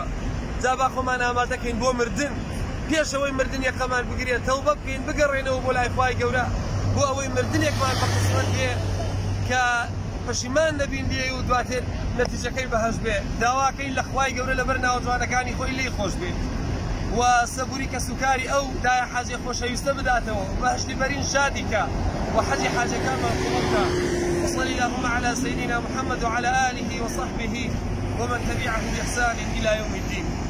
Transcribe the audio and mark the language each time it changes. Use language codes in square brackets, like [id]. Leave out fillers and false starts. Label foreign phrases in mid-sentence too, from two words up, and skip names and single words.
[ckb] جا با خۆمان ئامادەکەین بۆ مردن، پێشەوەی مردن یەکەمان بگرێت تەوبە بکەین بگەڕێنەوە بۆ لای خوای گەورە بۆ ئەوەی مردنێکمان بە قسمەت بێ کە پەشیمان نەبین لێ و دواتر نەتیجەکەی بەهەش بێ. داواکەین لە خوای گەورە لەبەر ناوەجوانەکانی خۆی لێی خۆش بێت و سەبووری کە سوکاری ئەو دایە حاجێ خۆشەویستە بداتەوە و بەهشتی بەرین شادی کە وحەجی حاجەکانمان قبوڵ کە. [ar] وصلى اللهم على سيدنا محمد وعلى آله وصحبه ومن تبعه بإحسان إلى يوم الدين.